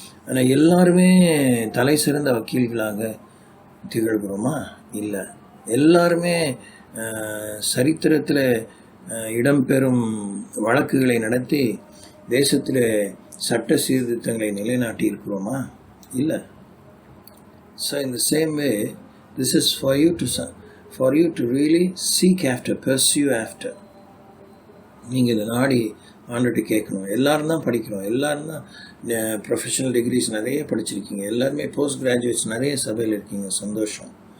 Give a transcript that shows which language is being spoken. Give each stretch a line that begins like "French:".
Tamil: ஆனால் எல்லாருமே தலை சிறந்த வக்கீல்களாக திகழ்கிறோமா? இல்லை. எல்லாருமே சரித்திரத்தில் இடம்பெறும் வழக்குகளை நடத்தி தேசத்தில் சட்ட சீர்திருத்தங்களை நிலைநாட்டி இருக்கிறோமா? இல்லை.
English: So in the same way, this is for you to really seek after, pursue after.
Tamil: நீங்கள் இதை நாடி ஆண்டுகிட்ட கேட்கணும். எல்லாரும் தான் படிக்கிறோம், எல்லாரும் தான் ப்ரொஃபஷனல் டிகிரிஸ் நிறைய படிச்சிருக்கீங்க, எல்லாருமே போஸ்ட் கிராஜுவேட்ஸ் நிறைய சபையில் இருக்கீங்க, சந்தோஷம்.